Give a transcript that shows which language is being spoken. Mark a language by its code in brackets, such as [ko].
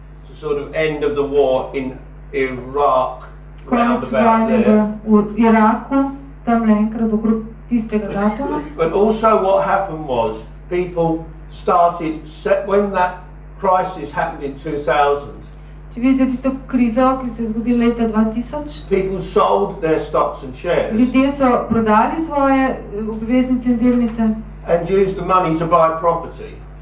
[en] the sort of end of the war in Iraq, round [sl] konec [en] about [sl] vojne [en] there. [sl] v Iraku, tam le enkrat okrog tistega datuma. [en] But also what happened was people started, when that crisis happened in 2000, [sl] Če vidite tisto krizo, ki se je zgodila leta 2000, [en] people sold their stocks and shares [sl] ljudje so prodali svoje obveznice in delnice [en] and used the money to buy property.